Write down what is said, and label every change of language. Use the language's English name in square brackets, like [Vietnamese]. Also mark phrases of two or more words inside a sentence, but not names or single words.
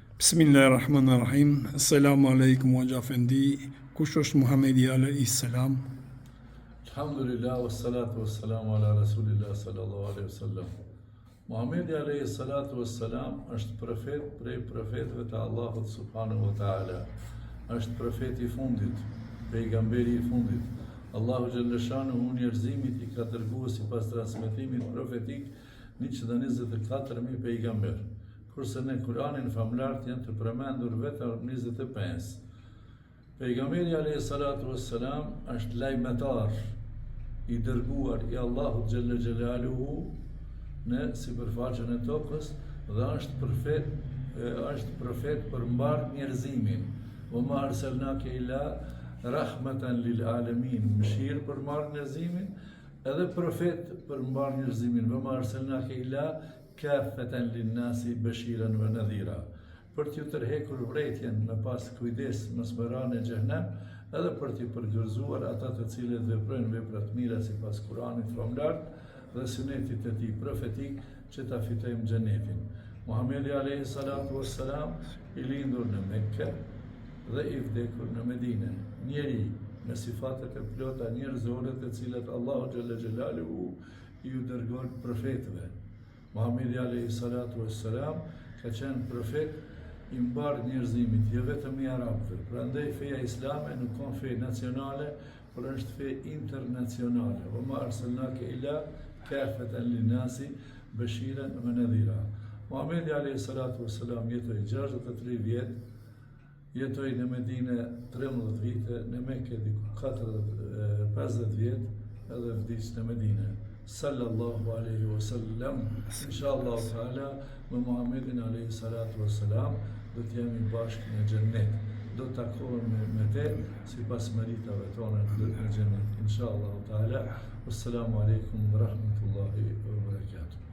[Arabic] Bismillahirrahmanirrahim. السلام عليكم wa gjafendi. [Albanian] Kush është Muhamedi [Arabic] عليه السلام? الحمد لله والصلاة والسلام على رسول الله صلى الله عليه وسلم. [Albanian] Muhamedi [Arabic] عليه الصلاة والسلام [Albanian] është profet prej profetëve të Allahut [Arabic] سبحانه وتعالى. [Albanian] Është profeti i fundit, pejgamberi i fundit. Allahu [Arabic] جل شأنه [Albanian] njerëzimit i ka dërguar sipas transmetimit profetik 124.000 pejgamber. Kurse në Kur'anin famlart janë të përmendur vetëm 25. Pejgamberi [Arabic] عليه الصلاة والسلام [Albanian] është lajmëtar i dërguar i Allahut [Arabic] جل جلاله [Albanian] në sipërfaqen e tokës dhe është profet për mbar njerëzimin. [Arabic] وما أرسلناك إلا رحمة للعالمين, [Albanian] mëshirë për mbar njerëzimin, edhe profet për mbar njerëzimin. [Arabic] وما أرسلناك إلا كافة للناس بشيرا ونذيرا, [Albanian] për t'ju tërhekur vrejtjen me pas kujdes mos më rani në xhenem, edhe për t'ju përgërzuar ata të cilët veprojnë vepra të mira sipas Kuranit famlart dhe sunetit të tij profetik që ta fitojmë xhenetin. Muhamedi [Arabic] عليه الصلاة والسلام [Albanian] i lindur në Mekke dhe i vdekur në Medinë, njeri me sifatet e plota njerëzore të cilat Allahu [Arabic] جل جلاله [Albanian] ju dërgon profetëve. Muhamedi [Arabic] عليه الصلاة والسلام [Albanian] ka qenë profet i mbar njerëzimit, jo vetëm i arabëve. Prandaj feja islame nuk ka fe nacionale, por është fe internacionale. [Arabic] وما أرسلناك إلا كافة للناس بشيرا ونذيرا. [Albanian] Muhamedi [Arabic] عليه الصلاة والسلام [Albanian] jetoi 63 vjet, jetoi në Medinë 13 vite, në Mekë diku 50 vjet, edhe vdiq në Medinë. [Arabic] صلى الله عليه وسلم. إن شاء الله تعالى [Albanian] me Muhamedin [Arabic] عليه الصلاة والسلام [Albanian] do të jemi bashkë në xhennet. Do të takohemi me te sipas meritave tona në xhennet. [Arabic] إن شاء الله تعالى. والسلام عليكم ورحمة الله وبركاته.